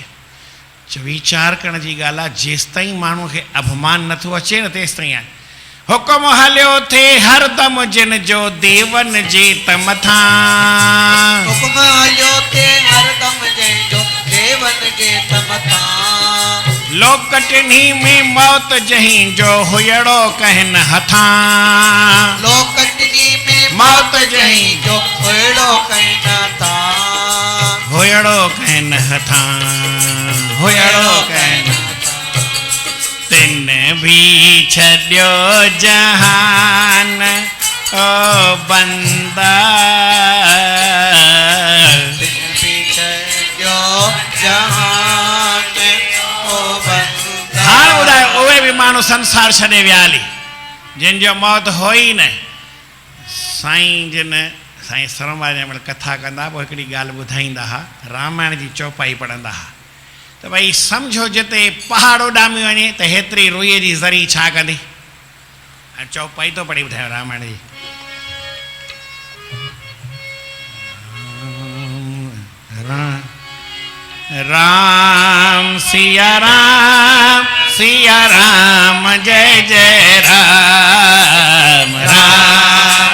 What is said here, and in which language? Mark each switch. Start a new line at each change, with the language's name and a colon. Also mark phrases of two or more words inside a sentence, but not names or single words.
Sindhi: चो वीचार करण जी ॻाल्हि आहे, जेसिताईं माण्हूअ खे अभिमान नथो अचे न, तेसिताईं आहे। हुकुम हलियो थे हरदम जिन जो देवन जे तमथां, हुकुम हलियो थे हरदम जिन जो देवन जे तमथां, लोकटनी में मौत जहीं जो हुयड़ो कहन हथां, लोकटनी में मौत जहीं जो हुयड़ो कहन हथां, हुयड़ो कहन हथां, हुयड़ो कहन। तिन भी छड्यो जहान ओ बंदा, तिन भी छड्यो जहान ओ बंदा। हाणे ॿुधायो, उहे बि माण्हू संसार छॾे विया हली, जिन जो मौत हो ई न। साईं जिन साईं सरमवार जंहिं महिल कथा कंदा, पोइ हिकिड़ी ॻाल्हि ॿुधाईंदा हुआ, रामायण जी चौपाई पढ़ंदा हुआ त भई सम्झो जिते पहाड़ उॾामी वञे त हेतिरी रुईअ जी ज़री छा कंदी? हाणे चौपाई तो पढ़ी ॿुधायो रामायण जी। राम सिया राम, सिया राम जय जय राम, राम